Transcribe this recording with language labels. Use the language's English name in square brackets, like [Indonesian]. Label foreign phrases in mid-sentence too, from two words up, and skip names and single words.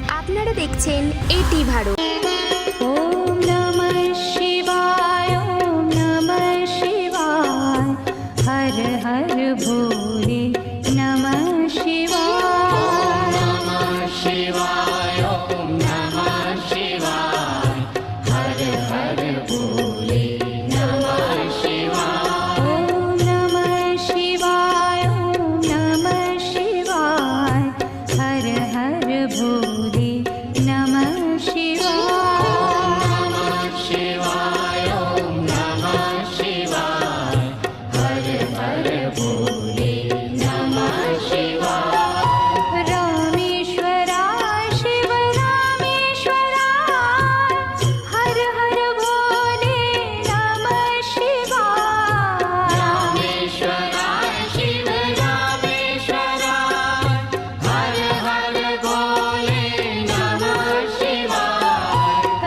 [Bangla] আপনারা দেখছেন এটি ভারত। [Sanskrit] ওম নমঃ শিবায়, ওম নমঃ শিবায়, হর হর ভোলে নমঃ শিবায়। নমঃ শিবায়, ওম নমঃ শিবায়, হর হর ভোলে নমঃ শিবায়। ওম নমঃ শিবায়, ওম নমঃ শিবায়, হর হর ভোলে নমঃ শিবায়। নমঃ শিবায়, ওম নমঃ শিবায়, হর হর ভোলে নমঃ শিবায়। रामेश्वराय शिव रामेश्वराय, हर हर भोले नमः शिवाय। रामेश्वराय शिव रामेश्वराय, हर हर भोले नमः शिवाय।